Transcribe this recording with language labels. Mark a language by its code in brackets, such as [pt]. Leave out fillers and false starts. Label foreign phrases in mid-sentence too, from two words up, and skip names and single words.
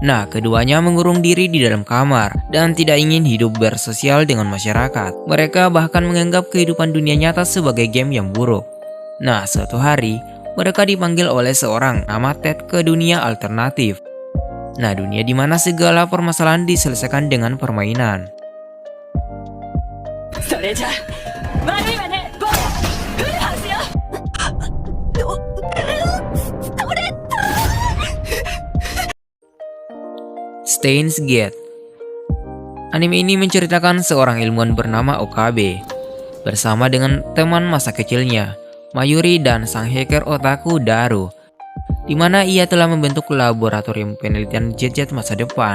[id] Nah, keduanya mengurung diri di dalam kamar dan tidak ingin hidup bersosial dengan masyarakat. Mereka bahkan menganggap kehidupan dunia nyata sebagai game yang buruk. Nah, suatu hari, mereka dipanggil oleh seorang nama Ted ke dunia alternatif. Nah, dunia di mana segala permasalahan diselesaikan dengan permainan. [ja] それじゃ悪いわねボーフルハウスよ [id] Steins Gate. Anime ini menceritakan seorang ilmuwan bernama Okabe bersama dengan teman masa kecilnya, Mayuri dan sang hacker otaku Daru, di mana ia telah membentuk laboratorium penelitian jet-jet masa depan.